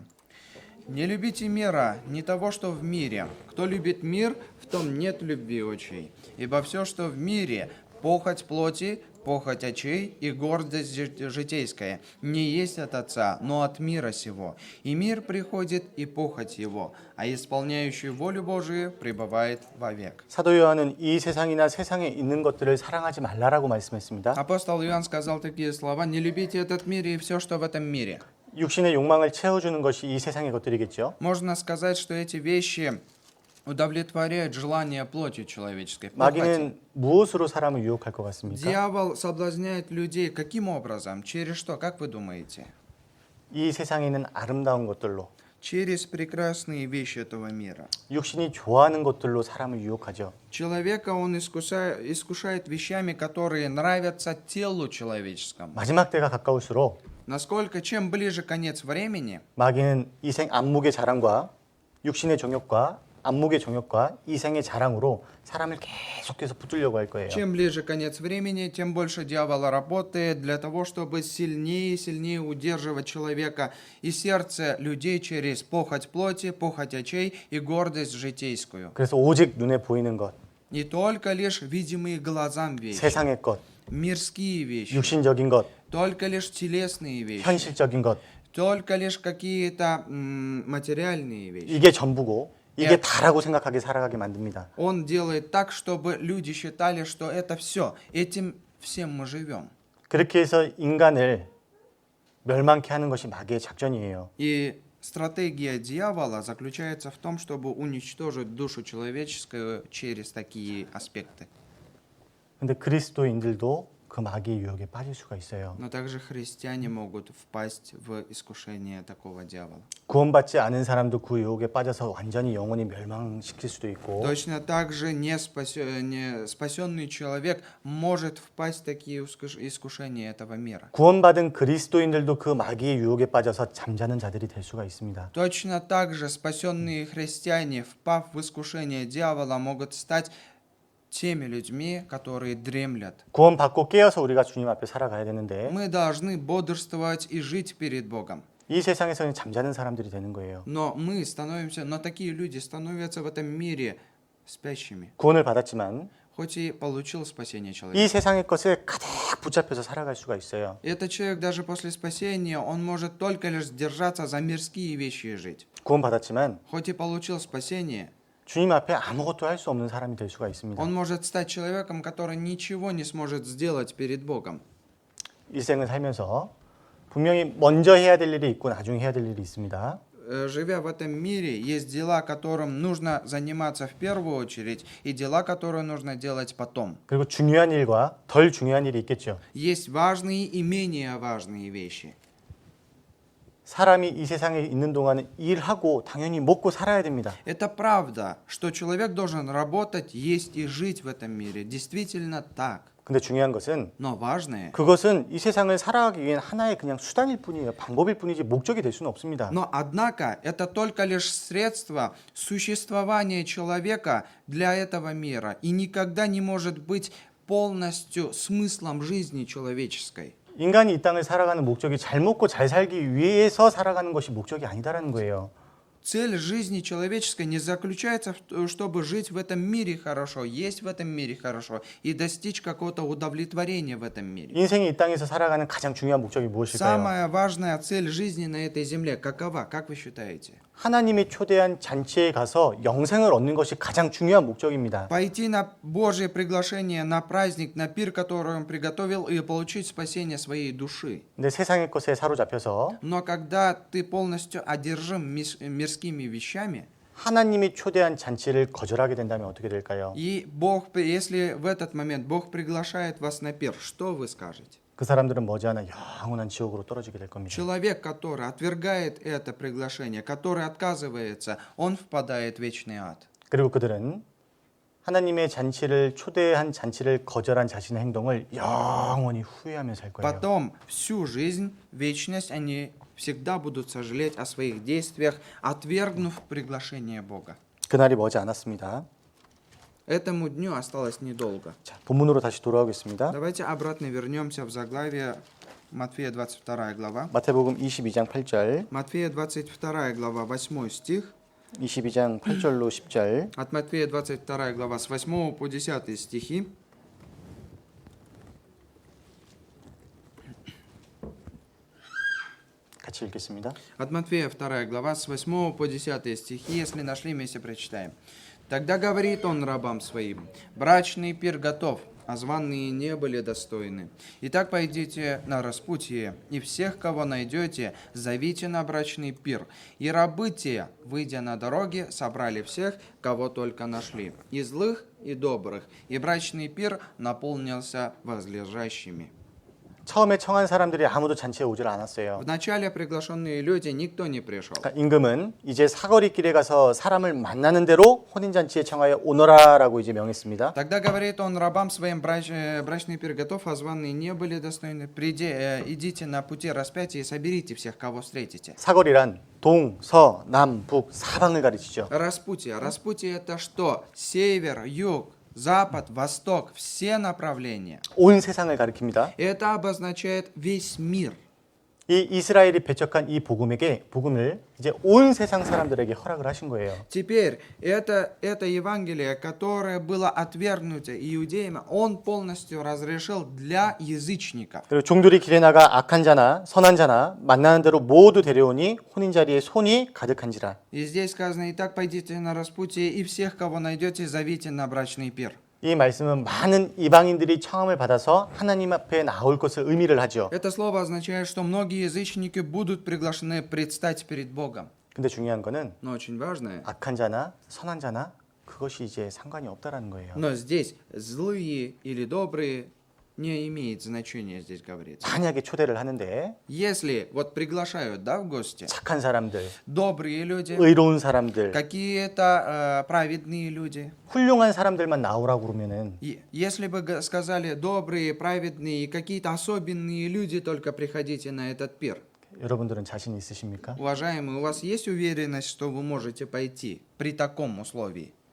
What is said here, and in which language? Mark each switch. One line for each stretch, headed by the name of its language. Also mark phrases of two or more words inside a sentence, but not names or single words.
Russian: «Не любите мира, не того, что в мире. Кто любит мир, в том нет любви очей. Ибо все, что в мире, похоть плоти, похоть очей и гордость житейская, не есть от Отца, но от мира сего. И мир приходит, и похоть его, а исполняющий волю Божию пребывает вовек».
Korean: 사도 요한은 이 세상이나 세상에 있는 것들을 사랑하지 말라라고 말씀했습니다.
Russian: Апостол Иоанн сказал такие слова: «Не любите этот мир и все, что в этом мире».
Korean: 육신의 욕망을 채워주는 것이 이 세상의 것들이겠죠.
Russian: Можно сказать, что эти вещи удовлетворяют желания плоти человеческой. похоти.
Korean: 마귀는 무엇으로 사람을 유혹할 것 같습니까?
Russian: Дьявол соблазняет людей каким образом? Через что? Как вы думаете?
Korean: 이 세상에 있는 아름다운 것들로
Russian: Через прекрасные вещи этого мира.
Korean: 육신이 좋아하는 것들로 사람을 유혹하죠.
Russian: Человека он искушает вещами, которые нравятся телу человеческому.
Korean: 마지막 때가 가까울수록
Russian: Насколько, чем ближе конец времени,
Korean: 마귀는 이생 안목의 자랑과 육신의 정욕과 안목의 정욕과 이생의 자랑으로 사람을 계속해서 붙들려고 할 거예요.
Russian: чем ближе конец времени, тем больше дьявол работает для того, чтобы сильнее и сильнее удерживать человека и сердце людей через похоть плоти, похоть очей и гордость житейскую.
Korean: 그래서 오직 눈에 보이는 것,
Russian: Не только лишь видимые глазам вещи,
Korean: 세상의 것,
Russian: мирские вещи,
Korean: 육신적인 것,
Russian: только лишь телесные вещи,
Korean: 현실적인 것,
Russian: только лишь какие-то материальные вещи.
Korean: 이게 전부고 이게 예. 다라고 생각하게 살아가게 만듭니다.
Russian: Он делает так, чтобы люди считали, что это все, этим всем мы живем.
Korean: 그렇게 해서 인간을 멸망케 하는 것이 마귀의 작전이에요.
Russian: И стратегия дьявола заключается в том, чтобы уничтожить душу человеческую через такие аспекты.
Korean: 근데 그리스도인들도 그 마귀의 유혹에 빠질 수가 있어요.
Russian: Но также христиане могут впасть в искушение такого дьявола.
Korean: 구원받지 않은 사람도 그 유혹에 빠져서 완전히 영원히 멸망시킬 수도 있고
Russian: Точно так же не спасенный человек может впасть в такие искушения этого мира.
Korean: 구원받은 그리스도인들도 그 마귀의 유혹에 빠져서 잠자는 자들이 될 수가 있습니다.
Russian: Точно так же спасенные христиане, впав в искушение дьявола, могут стать теми людьми, которые дремлят.
Korean: 구원받고 깨어서 우리가 주님 앞에 살아가야 되는데
Russian: Мы должны бодрствовать и жить перед Богом.
Korean: 이 세상에서는 잠자는 사람들이 되는 거예요.
Russian: Но такие люди становятся в этом мире спящими.
Korean: 구원을 받았지만
Russian: Хоть и получил спасение человек.
Korean: 이 세상의 것에 가득 붙잡혀서 살아갈 수가 있어요.
Russian: Этот человек даже после спасения, он может только лишь держаться за мирские вещи и жить.
Korean: 구원받았지만
Russian: Хоть и получил спасение,
Korean: 주님 앞에 아무것도 할 수 없는 사람이 될 수가 있습니다.
Russian: он может стать человеком, который ничего не сможет сделать перед Богом.
Korean: 일생을 살면서 분명히 먼저 해야 될 일이 있고 나중에 해야 될 일이 있습니다.
Russian: Живя в этом мире, есть дела, которым нужно заниматься в первую очередь, и дела, которые нужно делать потом.
Korean: 그리고 중요한 일과 덜 중요한 일이 있겠죠.
Russian: Есть важные и менее важные вещи.
Korean: 사람이 이 세상에 있는 동안은 일하고 당연히 먹고 살아야 됩니다.
Russian: Это правда, что человек должен работать, есть и жить в этом мире. Действительно так.
Korean: 근데 중요한 것은
Russian: Но важное,
Korean: 그것은 이 세상을 살아가기 위한 하나의 그냥 수단일 뿐이에요. 방법일 뿐이지 목적이 될 수는 없습니다.
Russian: но однако это только лишь средство существования человека для этого мира и никогда не может быть полностью смыслом жизни человеческой.
Korean: 인간이 이 땅을 살아가는 목적이 잘 먹고 잘 살기 위해서 살아가는 것이 목적이 아니다라는 거예요.
Russian: Цель жизни человеческой не заключается в том, чтобы жить в этом мире хорошо, есть в этом мире хорошо и достичь какого-то удовлетворения в этом мире.
Korean: 인생이 이 땅에서 살아가는 가장 중요한 목적이 무엇일까요?
Russian: Самая важная цель жизни на этой земле какова? Как вы считаете?
Korean: 하나님이 초대한 잔치에 가서 영생을 얻는 것이 가장 중요한 목적입니다.
Russian: Пойти на Божье приглашение, на праздник, на пир, который Он приготовил, и получить спасение своей души.
Korean: 근데 세상의 것에 사로잡혀서
Russian: Но когда ты полностью одержим мирскими вещами,
Korean: 하나님이 초대한 잔치를 거절하게 된다면 어떻게 될까요?
Russian: и Бог, если в этот момент Бог приглашает вас на пир, что вы скажете?
Korean: 그 사람들은 머지않아 영원한 지옥으로 떨어지게 될 겁니다.
Russian: Человек, который отвергает это приглашение, который отказывается, он впадает в вечный ад.
Korean: 그리고 그들은 하나님의 잔치를 초대한 잔치를 거절한 자신의 행동을 영원히 후회하며 살 거예요.
Russian: Потом всю жизнь, вечность, они всегда будут сожалеть о своих действиях, отвергнув приглашение Бога.
Korean: 그날이 머지 않았습니다.
Russian: Этому дню осталось недолго.
Korean: 자, 본문으로 다시 돌아오겠습니다.
Russian: Давайте обратно вернемся в заглавие Матфея 22 глава.
Korean: 마태복음 22장 8절,
Russian: Матфея 22 глава, 8 стих.
Korean: 22장 8절로 10절.
Russian: От Матфея 22 глава с 8 по 10 стихи.
Korean: 같이 읽겠습니다.
Russian: От Матфея 2 глава с 8 по 10 стихи, если нашли, вместе прочитаем. «Тогда говорит он рабам своим, брачный пир готов, а званые не были достойны. Итак, пойдите на распутье, и всех, кого найдете, зовите на брачный пир. И рабы те, выйдя на дороги, собрали всех, кого только нашли, и злых, и добрых, и брачный пир наполнился возлежащими».
Korean: 처음에 청한 사람들이 아무도 잔치에 오질 않았어요.
Russian: Вначале приглашенные люди, никто не пришел.
Korean: 그러니까 임금은 이제 사거리 길에 가서 사람을 만나는 대로 혼인잔치에 청하여 오너라라고 이제 명했습니다.
Russian: Тогда говорит он рабам своим, брачный пир готов, а званые не были достойны. Идите на пути распятия и соберите всех, кого встретите.
Korean: 사거리란 동, 서, 남, 북 사방을 가리키죠.
Russian: Распутье. Распутье это что? Север, юг, запад, восток, все направления.
Korean: 온 세상을 가리킵니다.
Russian: Это обозначает весь мир.
Korean: 이 이스라엘이 배척한 이 복음을 이제 온 세상 사람들에게 허락을 하신 거예요.
Russian: Теперь это Евангелие, которое было отвергнуто иудеями, он полностью разрешил для язычников.
Korean: 그리고 종들이 길에 나가 악한 자나 선한 자나 만나는 대로 모두 데려오니 혼인 자리에 손이 가득한지라.
Russian: И здесь сказано: «Итак, пойдите на распутье, и всех, кого найдете, зовите на брачный пир».
Korean: 이 말씀은 많은 이방인들이 청함을 받아서 하나님 앞에 나올 것을 의미를 하죠.
Russian: Это слово означает, что многие язычники будут приглашены предстать перед Богом.
Korean: 근데 중요한 거는
Russian: Но очень важное,
Korean: 악한 자나 선한 자나 그것이 이제 상관이 없다라는 거예요.
Russian: но здесь злые или добрые, не имеет значения, здесь говорится.
Korean: 만약에 초대를 하는데
Russian: Если вот приглашают, да, в гости,
Korean: 착한 사람들,
Russian: добрые люди,
Korean: 의로운 사람들,
Russian: какие-то праведные люди.
Korean: 훌륭한 사람들만 나오라고 그러면은
Russian: И если бы сказали добрые, праведные, какие-то особенные люди, только приходите на этот пир.
Korean: 여러분들은 자신 있으십니까?
Russian: Уважаемые, у вас есть уверенность, что вы можете пойти при таком условии?